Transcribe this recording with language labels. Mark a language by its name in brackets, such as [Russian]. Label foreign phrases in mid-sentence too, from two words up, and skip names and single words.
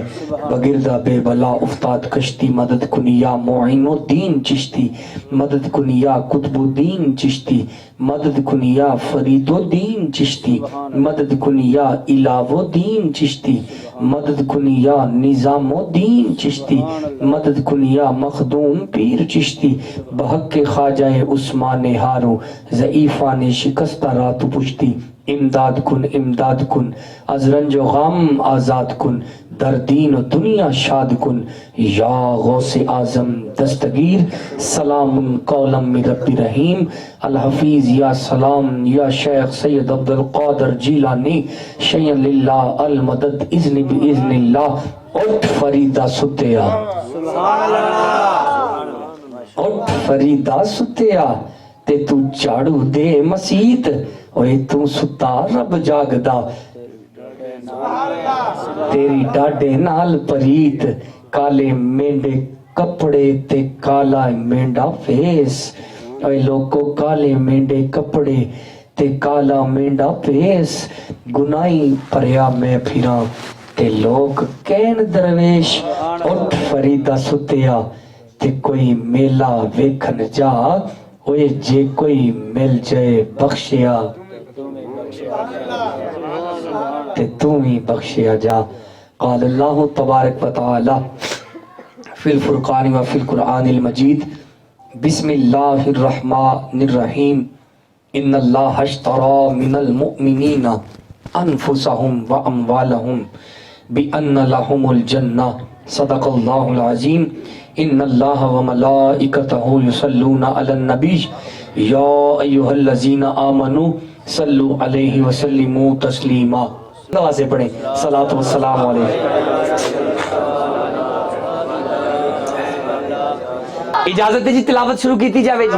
[Persian] بگردہ بے بلا افتاد کشتی مدد کنیا معین الدین چشتی، مدد کنیا قطب الدین چشتی، مدد کنیا فرید الدین چشتی، مدد کنیا الہ الدین چشتی، مدد کنیا نظام الدین چشتی، مدد کنیا مخدوم پیر چشتی. بحق کے خواجہ عثمان ہارو ضعیفان شکستہ رات پشتی. امداد کن از رنج و غم آزاد کن، در دین و دنیا شاد کن. یا غوث اعظم دستگیر [Arabic] سلام قولا من رب رحیم. الحفیظ یا سلام یا شیخ سید عبدالقادر جیلانی شیئا للہ المدد اذن باذن اللہ. [Punjabi] اٹھ فریدہ ستیا، اٹھ فریدہ ستیا تے تو چاڑو دے مسیت، اوے تو ستا رب جاگدا تیری ڈاڈے نال پریت. کالے مینڈے کپڑے تے کالا مینڈا فیس، اوے لوگو کالے مینڈے کپڑے تے کالا مینڈا فیس. گناہی پریا میں پھراں تے لوگ کہن درویش. اٹھ فریدہ ستیا تے کوئی میلہ ویکھن جا، اوے جے کوئی مل جائے بخشیا تے تو ہی بخشیا جا. [Arabic] قال اللہ تبارک و تعالی فی الفرقان و فی القرآن المجید. بسم اللہ الرحمن الرحیم. ان اللہ اشتری من المؤمنین انفسهم و اموالهم بان لهم الجنہ. صدق اللہ العظیم. ان اللہ و ملائکتہ یصلون علی النبی یا ایھا الذین آمنوا صلوا علیہ وسلموا تسلیما. [Punjabi] نوازے پڑھیں [Arabic] صلاۃ والسلام علیہ. [Punjabi] اجازت ہے جی تلاوت شروع کیتی جاوے جی.